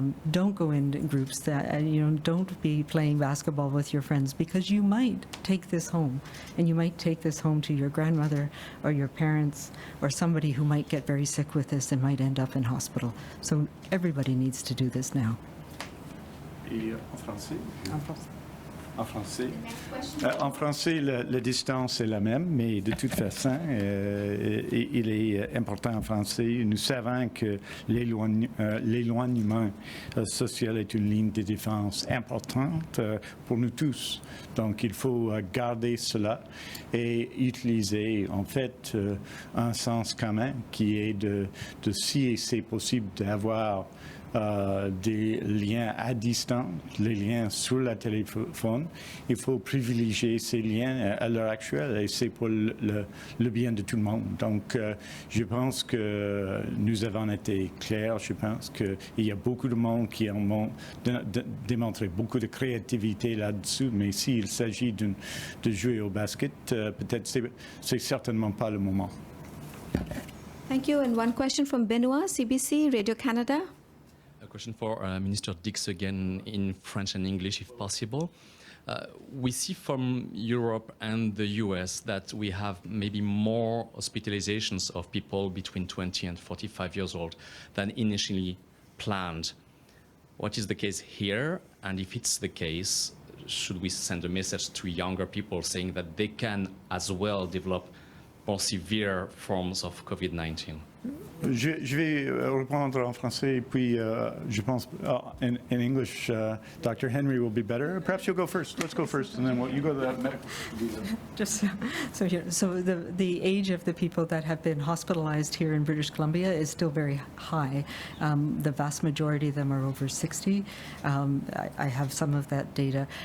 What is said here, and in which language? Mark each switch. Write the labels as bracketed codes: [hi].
[en] Don't go in groups that, you know, don't be playing basketball with your friends, because you might take this home, and you might take this home to your grandmother or your parents or somebody who might get very sick with this and might end up in hospital. So everybody needs to do this now. [fr] Et en français? En français. En français, la distance est la même, mais de toute façon, il est important en français. Nous savons que l'éloignement social est une ligne de défense importante pour nous tous. Donc, il faut garder cela et utiliser, en fait, un sens commun qui est de si c'est possible d'avoir des liens à distance, les liens sur le téléphone. Il faut privilégier ces liens à l'heure actuelle, et c'est pour le bien de tout le monde. Donc, je pense que nous avons été clairs. Je pense qu'il y a beaucoup de monde qui ont démontré beaucoup de créativité là-dessus, mais s'il s'agit de jouer au basket, peut-être c'est certainement pas le moment. [en] Thank you. And one question from Benoit, CBC, Radio-Canada. A question for Minister Dix again in French and English, if possible. We see from Europe and the US that we have maybe more hospitalizations of people between 20 and 45 years old than initially planned. What is the case here? And if it's the case, should we send a message to younger people saying that they can as well develop more severe forms of COVID-19? [fr] Je vais répondre en français, puis je pense [en] in English, Dr. Henry will be better. Perhaps you'll go first. Let's go first, and then you go to the medical. Just so here, so the age of the people that have been hospitalized here in British Columbia is still very high. The vast majority of them are over 60. I have some of that data.